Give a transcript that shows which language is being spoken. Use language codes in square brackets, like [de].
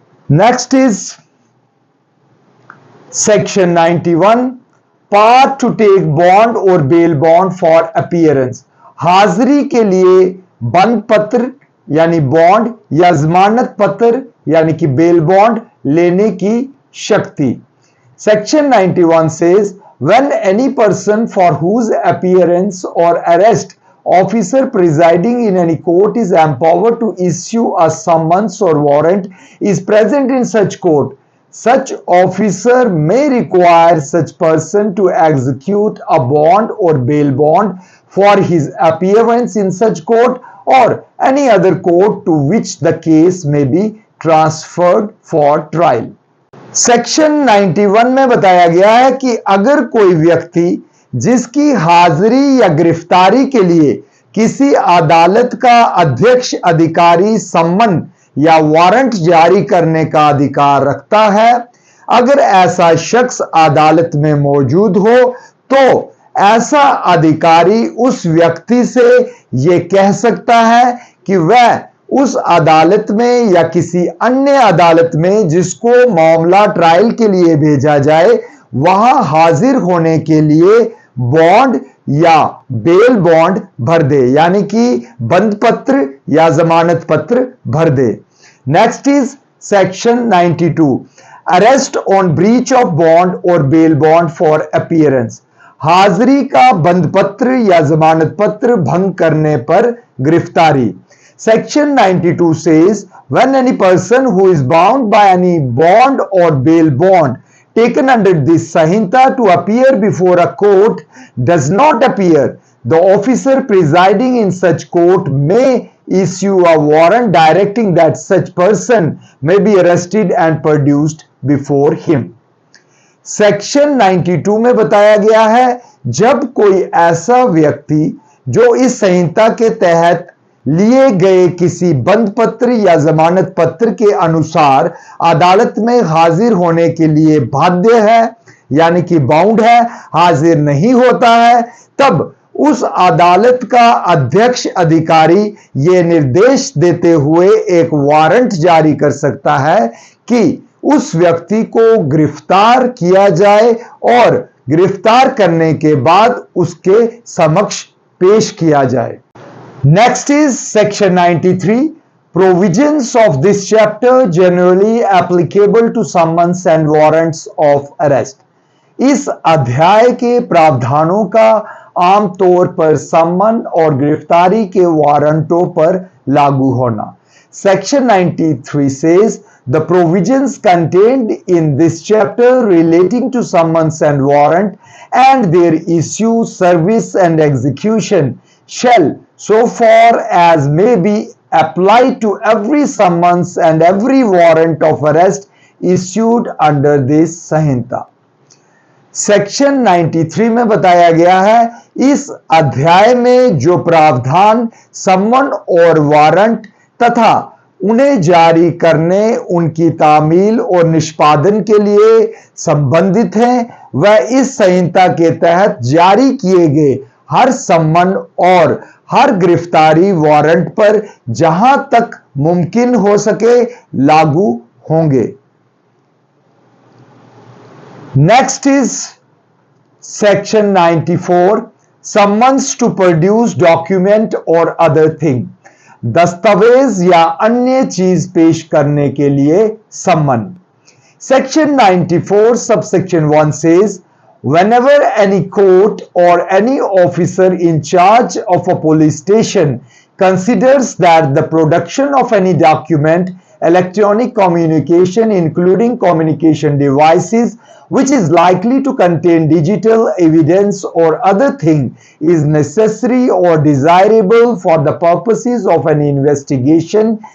[en] Next is section 91, part two take bond और bail bond for appearance. [hi] हाजिरी के लिए बंद पत्र यानी बॉन्ड या जमानत पत्र यानी कि बेल बॉन्ड लेने की शक्ति। [en] Section 91 says when any person for whose appearance or arrest officer presiding in any court is empowered to issue a summons or warrant is present in such court, such officer may require such person to execute a bond or bail bond for his appearance in such court or any other court to which the case may be transferred for trial. [hi] Section 91 में बताया गया है कि अगर कोई व्यक्ति जिसकी हाजिरी या गिरफ्तारी के लिए किसी अदालत का अध्यक्ष अधिकारी सम्मन या वारंट जारी करने का अधिकार रखता है, अगर ऐसा शख्स अदालत में मौजूद हो तो ऐसा अधिकारी उस व्यक्ति से यह कह सकता है कि वह उस अदालत में या किसी अन्य अदालत में जिसको मामला ट्रायल के लिए भेजा जाए वहां हाजिर होने के लिए बॉन्ड या बेल बॉन्ड भर दे, यानी कि बंद पत्र या जमानत पत्र भर दे। [en] Next is section 92, arrest on breach of bond और bail bond for appearance. [hi] हाजिरी का बंद पत्र या जमानत पत्र भंग करने पर गिरफ्तारी। [en] Section 92 says when any person who is bound by any bond or bail bond taken under this Sahinta to appear before a court does not appear, the officer presiding in such court may issue a warrant directing that such person may be arrested and produced before him. [hi] Section 92 में बताया गया है, जब कोई ऐसा व्यक्ति जो इस संहिता के तहत लिए गए किसी बंद पत्र या जमानत पत्र के अनुसार अदालत में हाजिर होने के लिए बाध्य है, यानी कि बाउंड है, हाजिर नहीं होता है, तब उस अदालत का अध्यक्ष अधिकारी ये निर्देश देते हुए एक वारंट जारी कर सकता है कि उस व्यक्ति को गिरफ्तार किया जाए और गिरफ्तार करने के बाद उसके समक्ष पेश किया जाए। [en] Next is section 93। Provisions of this chapter generally applicable to summons and warrants of arrest। [hi] इस अध्याय के प्रावधानों का आमतौर पर सम्मन और गिरफ्तारी के वारंटों पर लागू होना। [en] Section 93 says the provisions contained in this chapter relating to summons and warrant and their issue, service and execution shall, so far as may be, apply to every summons and every warrant of arrest issued under this संहिता। [hi] Section 93 में बताया गया है इस अध्याय में जो प्रावधान सम्मन और वारंट तथा उन्हें जारी करने, उनकी तामील और निष्पादन के लिए संबंधित हैं, वह इस संहिता के तहत जारी किए गए हर सम्मन और हर गिरफ्तारी वारंट पर जहां तक मुमकिन हो सके लागू होंगे। [en] Next is section 94। Summons to produce document or other thing। [hi] दस्तावेज या अन्य चीज पेश करने के लिए सम्मन। [en] Section 94 subsection 1 says whenever any court or any officer in charge of a police station considers that the production of any document, electronic communication including communication devices which is likely to contain digital evidence or other thing is necessary or desirable for the purposes of an investigation,